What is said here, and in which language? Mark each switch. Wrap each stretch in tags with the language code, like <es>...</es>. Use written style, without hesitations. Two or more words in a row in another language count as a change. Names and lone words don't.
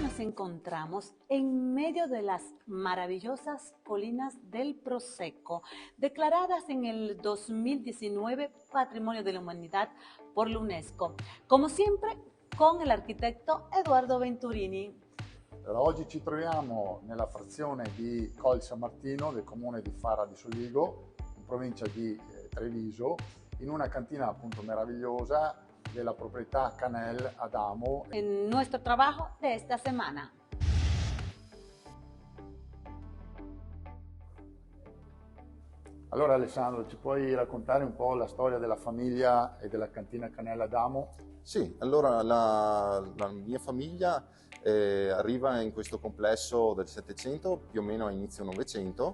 <es>encontramos en medio de las maravillosas colinas del Prosecco, declaradas en el 2019 Patrimonio de la Humanidad por la UNESCO. Como siempre, con el architetto Edoardo Venturini.</es> <it>Allora, oggi ci troviamo nella frazione di Colle San Martino del comune di Fara di Soligo, in provincia di Treviso, in una cantina appunto meravigliosa della proprietà Canel Adamo.</it> <es>En nuestro trabajo de esta semana.</es> <it>Allora Alessandro, ci puoi raccontare un po' la storia della famiglia e della cantina Canel Adamo? Sì, allora la mia famiglia arriva in questo complesso del Settecento, più o meno a inizio Novecento.</it>